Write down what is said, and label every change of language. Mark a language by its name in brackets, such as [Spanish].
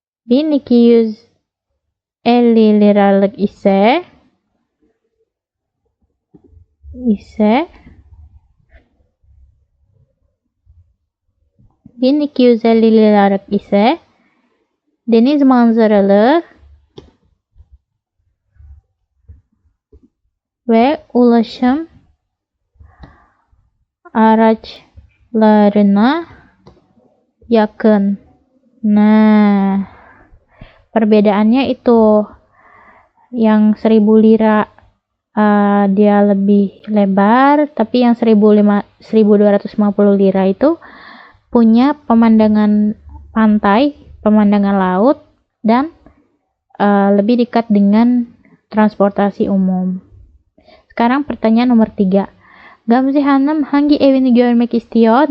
[Turkish] 1250 liralık ise 1250 liralık ise deniz manzaralı ve ulaşım araçlarına yakın. [Indonesian] Nah, perbedaannya itu, yang 1000 lira dia lebih lebar, tapi yang 1250 lira itu punya pemandangan pantai, pemandangan laut, dan lebih dekat dengan transportasi umum. Sekarang pertanyaan nomor 3. [Turkish] Gamze Hanım hangi evini görmek istiyor?